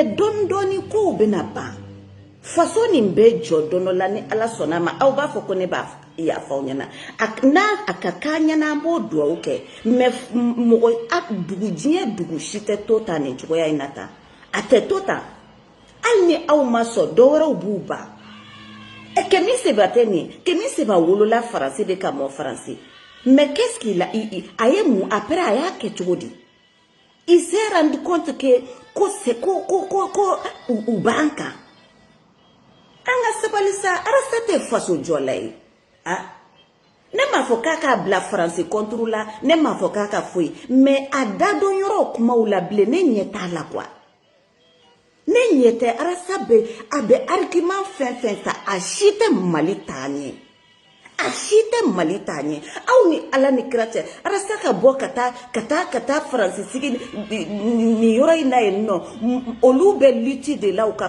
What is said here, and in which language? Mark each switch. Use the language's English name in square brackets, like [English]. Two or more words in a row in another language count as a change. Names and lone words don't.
[Bambara] dɔɔni kow bɛna ban faso nin bɛ jɔ don dɔ la ni Ala sɔnna ma aw b'a fɔ ko ne b'a yafa aw ɲɛna n'a a ka k'an ɲɛna an b'o dugawu kɛ mais mɔgɔ diɲɛ dugu si tɛ to ta nin cogoya in na tan a tɛ to tan hali ni aw ma sɔn dɔ wɛrɛw b'u ban Kemi Seba tɛ nin Kemi Seba wolola Faransi de ka mɔ Faransi [French] mais qu'est-ce qu'il a [Bambara] a ye mun après a y'a kɛ cogo di [French] il s'est rendu compte que [Bambara] ko u b'an kan an ka sabali sa arasa tɛ faso jɔ la ye ne m'a fɔ k'a k'a bila Faransi contre la ne m'a fɔ k'a ka foyi mais a dadon yɔrɔ kumaw la bilen ne ɲɛ t'a la quoi ne ɲɛ tɛ arasa a bɛ argument fɛn ta a si tɛ Mali taa ɲɛ a si tɛ Mali taa ɲɛ aw ni Ala ni kira cɛ arasa ka bɔ ka taa Faransi sigi nin yɔrɔ in na yen nɔ olu bɛ lutte de la u ka